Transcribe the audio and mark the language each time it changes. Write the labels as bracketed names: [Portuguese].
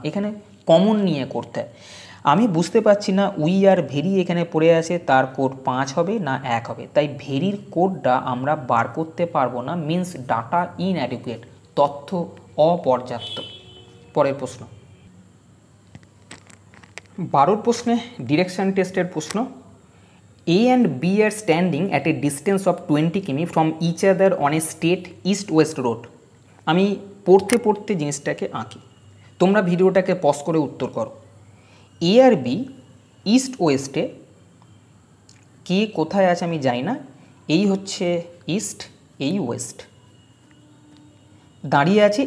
[Bangla] এখানে কমন নিয়ে করতে হয়। আমি বুঝতে পারছি না [English] we are very [Bangla] এখানে পড়ে আছে, তার কোড 5 হবে না 1 হবে, তাই ভেরির কোডটা আমরা বার করতে পারবো না, মিন্স ডাটা ইনঅ্যাডিকুয়েট, তথ্য অপর্যাপ্ত। পরের প্রশ্ন 12 প্রশ্নে ডিরেকশন টেস্টের প্রশ্ন। [English] A and B are standing at a distance of 20 Kimi from each other on a straight east-west road. [Bangla] আমি পড়তে জিনিসটাকে আঁকি, তোমরা ভিডিওটাকে পজ করে উত্তর করো। এ আর বি ইস্ট ওয়েস্টে, কে কোথায় আছে আমি জানি না, এই হচ্ছে ইস্ট, এই ওয়েস্ট, দাঁড়িয়ে আছে।